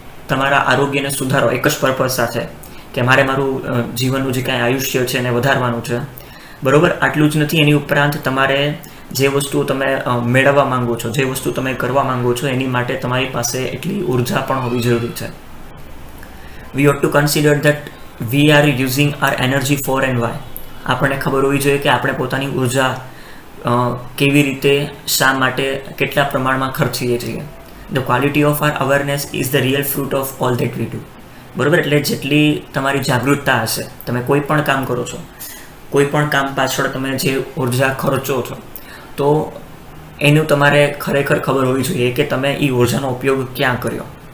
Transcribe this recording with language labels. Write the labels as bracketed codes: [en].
[gu] તમારા આરોગ્યને સુધારો એક જ પર્પઝ સાથે કે મારે મારું જીવનનું જે કાંઈ આયુષ્ય છે એને વધારવાનું છે, બરાબર. આટલું જ નથી, એની ઉપરાંત તમારે જે વસ્તુ તમે મેળવવા માંગો છો, જે વસ્તુ તમે કરવા માંગો છો, એની માટે તમારી પાસે એટલી ઉર્જા પણ હોવી જરૂરી છે. [en] We ought to consider that we are using our energy for and why. [gu] આપણને ખબર હોવી જોઈએ કે આપણે પોતાની ઉર્જા કેવી રીતે, શા માટે, કેટલા પ્રમાણમાં ખર્ચીએ છીએ. [en] The quality of our awareness is the real fruit of all that we do. બરાબર. [gu] એટલે જેટલી તમારી જાગૃતતા હશે, તમે કોઈ પણ કામ કરો છો, કોઈ પણ કામ પાછળ તમે જે ઉર્જા ખર્ચો છો, તો એનું તમારે ખરેખર ખબર હોવી જોઈએ કે તમે એ ઉર્જાનો ઉપયોગ ક્યાં કર્યો.